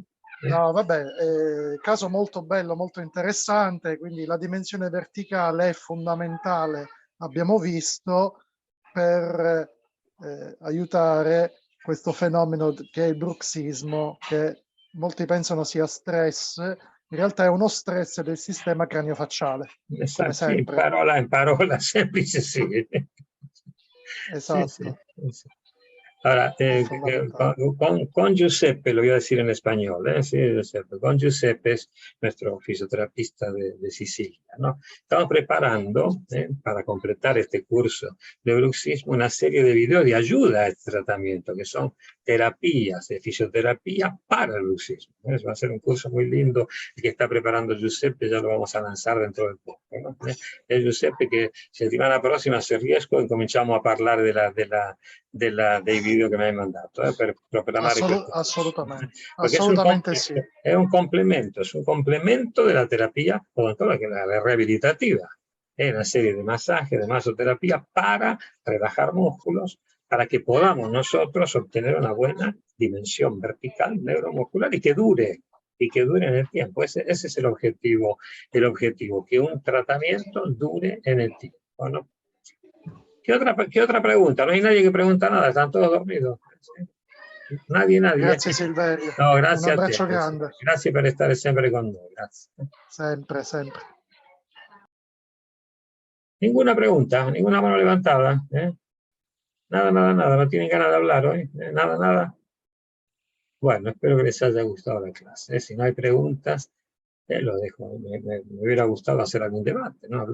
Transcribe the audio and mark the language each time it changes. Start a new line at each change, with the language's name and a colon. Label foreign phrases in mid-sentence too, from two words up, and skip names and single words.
Italian: No, vabbè, caso molto bello, molto interessante, quindi la dimensione verticale è fondamentale, abbiamo visto, per aiutare questo fenomeno che è il bruxismo, che molti pensano sia stress, in realtà è uno stress del sistema cranio-facciale, come sempre. In parola semplice, sì. Esatto.
Spanish: Sí. Ahora, con Giuseppe, lo voy a decir en español, sí, Giuseppe. Con Giuseppe es nuestro fisioterapista de Sicilia, ¿no? Estamos preparando, para completar este curso de bruxismo, una serie de videos de ayuda a este tratamiento, que son terapias de fisioterapia para el bruxismo. Va a ser un curso muy lindo, el que está preparando Giuseppe, ya lo vamos a lanzar dentro del poco, ¿no?
Italian: Es Giuseppe che settimana prossima, se riesco, incominciamo a parlare dei video che mi hai mandato, per programare Assolutamente sì. È un complemento
Spanish: de la terapia odontologica, la rehabilitativa. Es una serie de masajes, de masoterapia para relajar músculos, para que podamos nosotros obtener una buena dimensión vertical neuromuscular y que dure en el tiempo. Ese es el objetivo, que un tratamiento dure en el tiempo, ¿no? ¿Qué otra pregunta? No hay nadie que pregunta nada, están todos dormidos. Nadie.
Italian: Grazie Silverio. No, grazie Un a te. abbraccio grande. Grazie per stare sempre con noi. Grazie. Sempre.
Spanish: Ninguna pregunta, ninguna mano levantada. Nada, no tienen ganas de hablar hoy. Nada. Bueno, espero que les haya gustado la clase. Si no hay preguntas, lo dejo. Me hubiera gustado hacer algún debate, ¿no?